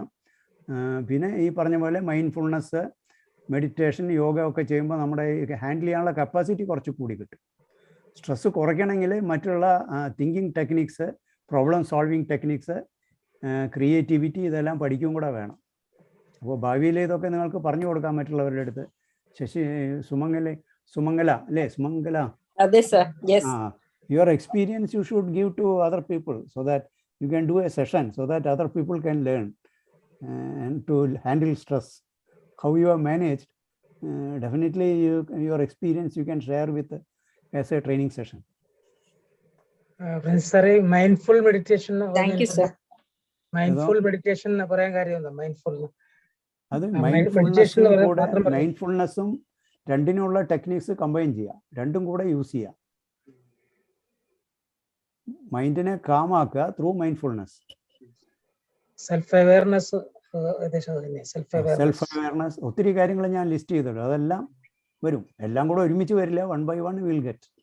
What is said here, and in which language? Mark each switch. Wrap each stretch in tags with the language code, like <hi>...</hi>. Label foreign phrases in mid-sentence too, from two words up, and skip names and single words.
<ml>പിന്നെ ഈ പറഞ്ഞ പോലെ</ml> <en>mindfulness, meditation,</en> <ml>യോഗ ഒക്കെ ചെയ്യുമ്പോൾ നമ്മുടെ ഹാൻഡിൽ ചെയ്യാനുള്ള കപ്പാസിറ്റി കുറച്ച് കൂടി കിട്ടും. സ്ട്രെസ് കുറയ്ക്കണമെങ്കിൽ മറ്റുള്ള</ml> <en>thinking techniques, problem solving techniques, creativity</en> <ml>ഇതെല്ലാം പഠിക്കും കൂടെ വേണം. അപ്പോൾ ഭാവിയിൽ ഇതൊക്കെ നിങ്ങൾക്ക് പറഞ്ഞു കൊടുക്കാൻ മറ്റുള്ളവരുടെ അടുത്ത്. സുമംഗല അല്ലേ? സുമംഗല,</ml> <en>your experience you should give to other people so that you can do a session so that other people can learn and to handle stress. How you have managed, definitely your experience you can share with as a training session. Sorry, mindful meditation. Thank you sir. Mindful meditation</en> <ml>ന പറയാൻ കാര്യം ഉണ്ട്. Mindful adu mindfulnessum രണ്ടിനുള്ള</ml> <en>techniques combine</en> <ml>ചെയ്യുക. രണ്ടും കൂടെ യൂസ് ചെയ്യുക. മൈൻഡിനെ കാമാക്കുക</ml> <en>through mindfulness. self awareness,</en> <ml>ഒത്തിരി കാര്യങ്ങൾ ഞാൻ ലിസ്റ്റ് ചെയ്തല്ലോ. അതെല്ലാം വരും. എല്ലാം കൂടെ ഒരുമിച്ച് വരില്ല.</ml> <en>1 by 1 will get.</en>